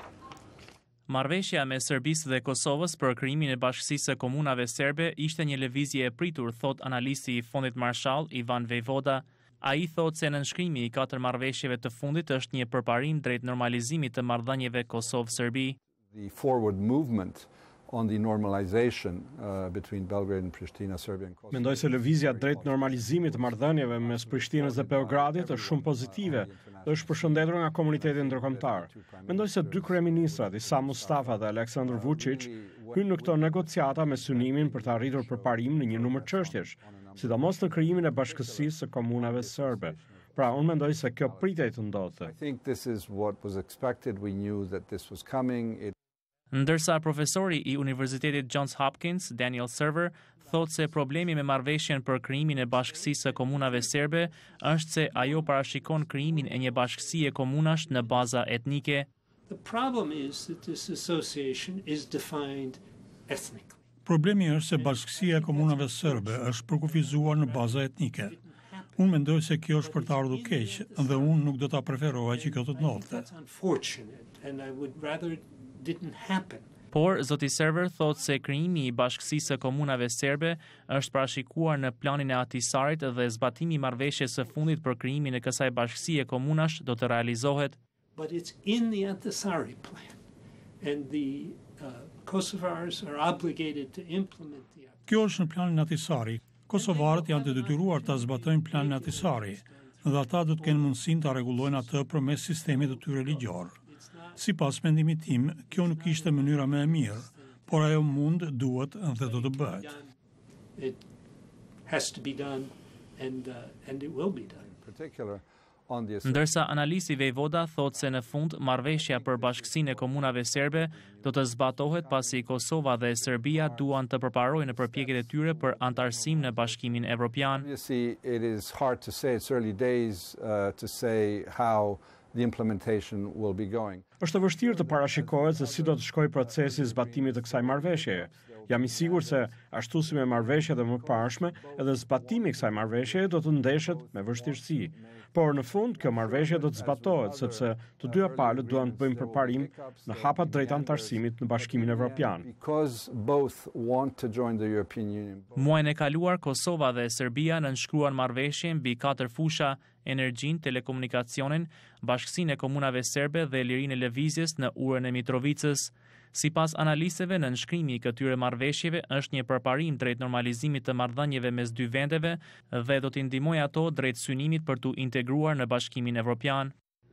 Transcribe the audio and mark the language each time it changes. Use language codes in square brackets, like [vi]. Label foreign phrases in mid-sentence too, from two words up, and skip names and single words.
[sq] Marrëveshja me Serbisë dhe Kosovës për krijimin e Bashkësisë së Komunave Serbe ishte një lëvizje e pritur, thot analisti i Fondit Marshall Ivan Vejvoda. Ai thot se nënshkrimi i 4 marrëveshjeve të fundit është një përparim drejt normalizimit të marrëdhënieve Kosovë-Serbi. [en] The forward movement on the normalization between Belgrade and Pristina, Serbia and Kosovo. [sq] Mendoj se lëvizja drejt normalizimit të marrëdhënieve mes Prishtinës dhe Beogradit është shumë pozitive dhe është përshëndetur nga komuniteti ndërkombëtar. Mendoj se dy kryeministrat, Isa Mustafa dhe Aleksandar Vučić, hynë në këto negociata me synimin për të arritur përparim në një numër çështjesh, sidomos në krijimin e Bashkësisë së Komunave Serbe. Pra, unë mendoj se kjo pritej të ndodhte. [en] I think this is what was expected. We knew that this was coming. [sq] Ndërsa profesori i Universitetit Johns Hopkins, Daniel Server, thot se problemi me marrëveshjen për krijimin e Bashkësisë së Komunave Serbe është se ajo parashikon krijimin e një bashkësie komunash në baza etnike. [en] The problem is that this association is defined ethnically. [sq] Problemi është se Bashkësia e Komunave Serbe është përkufizuar në baza etnike. Unë mendoj se kjo është për të ardhur keq dhe unë nuk do ta preferoja që kjo të ndodhte. Por zoti Server thot se krijimi i Bashkësisë së Komunave Serbe është parashikuar në planin e Ahtisarit dhe zbatimi i marrëveshjes së fundit për krijimin e kësaj bashkësie komunash do të realizohet. [en] But it's in the Ahtisaari plan and the Kosovars are obligated to implement the. [sq] Kjo është në planin Ahtisari. Kosovarët janë të detyruar ta zbatojnë planin Ahtisari dhe ata do të kenë mundësinë ta rregullojnë atë përmes sistemit të tyre ligjor. Sipas mendimit tim, kjo nuk ishte mënyra më e mirë, por ajo mund, duhet dhe do të bëhet. [en] It has to be done and it will be done. [sq] Ndërsa analisti Vejvoda thot se në fund marrëveshja për Bashkësinë e Komunave Serbe do të zbatohet pasi Kosova dhe Serbia duan të përparojnë në përpjekjet e tyre për antarësim në Bashkimin Evropian. [en] Obviously, it is hard to say. It's early days to say how the implementation will be going. [sq] Është vështirë të parashikohet se si do të shkojë procesi i zbatimit të kësaj marrëveshjeje. Jam i sigurt se ashtu si me marrëveshjet e mëparshme, edhe zbatimi i kësaj marrëveshjeje do të ndeshet me vështirësi. Por në fund kjo marrëveshje do të zbatohet sepse të dyja palët duan të bëjnë përparim në hapat drejt antarësimit në Bashkimin Evropian. [en] Because both want to join the European Union. [sq] Muajin e kaluar Kosova dhe Serbia nënshkruan marrëveshje mbi 4 fusha: energjinë, telekomunikacionin, Bashkësinë e Komunave Serbe dhe lirinë e lëvizjes në urën e Mitrovicës. Sipas analistëve, nënshkrimi i këtyre marrëveshjeve është një përparim drejt normalizimit të marrëdhënieve mes dy vendeve dhe do t'i ndihmojë ato drejt synimit për t'u integruar në Bashkimin Evropian.